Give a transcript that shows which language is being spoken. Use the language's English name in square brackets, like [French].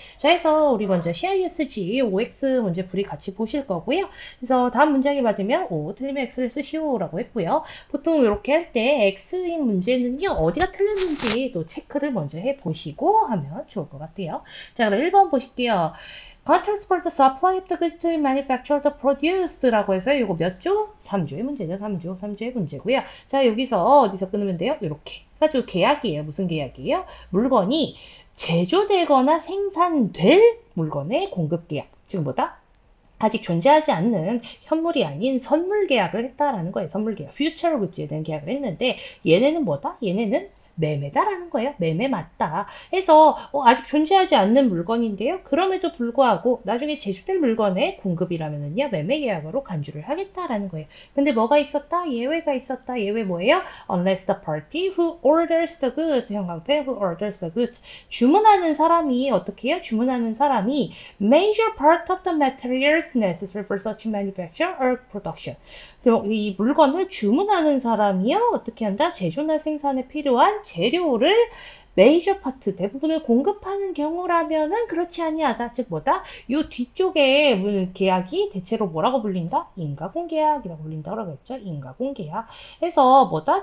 [Korean] 자, 해서 우리 먼저 CISG OX 문제풀이 같이 보실 거고요. 그래서 다음 문장이 맞으면 O, 틀리면 X를 쓰시오라고 했고요. 보통 이렇게 할 때 X인 문제는요, 어디가 틀렸는지 또 체크를 먼저 해보시고 하면 좋을 것 같아요. 자, 그럼 1번 보실게요. [English] Contracts for the supply of the goods to be manufactured or produced라고 [Korean] 해서 이거 몇 조? 3조의 문제죠. 3조의 문제고요. 자, 여기서 어디서 끊으면 돼요? 이렇게. 해가지고 계약이에요. 무슨 계약이에요? 물건이 제조되거나 생산될 물건의 공급 계약. 지금 뭐다? 아직 존재하지 않는 현물이 아닌 선물 계약을 했다라는 거예요. 선물 계약. 퓨처 굿즈에 대한 계약을 했는데 얘네는 뭐다? 얘네는 매매다라는 거예요. 매매 맞다. 해서 아직 존재하지 않는 물건인데요. 그럼에도 불구하고 나중에 제조될 물건의 공급이라면은요. 매매 계약으로 간주를 하겠다라는 거예요. 근데 뭐가 있었다? 예외가 있었다. 예외 뭐예요? [English] Unless the party who orders the goods, [Korean] 형광펜 [English] who orders the goods. [Korean] 주문하는 사람이 어떻게 해요? 주문하는 사람이 [English] major part of the materials necessary for such manufacture or production. [Korean] 이 물건을 주문하는 사람이요, 어떻게 한다? 제조나 생산에 필요한 재료를 메이저 파트 대부분을 공급하는 경우라면은 그렇지 아니하다. 즉 뭐다? 요 뒤쪽에 계약이 대체로 뭐라고 불린다? 인가공계약이라고 불린다고 했죠. 인가공계약. 해서 뭐다?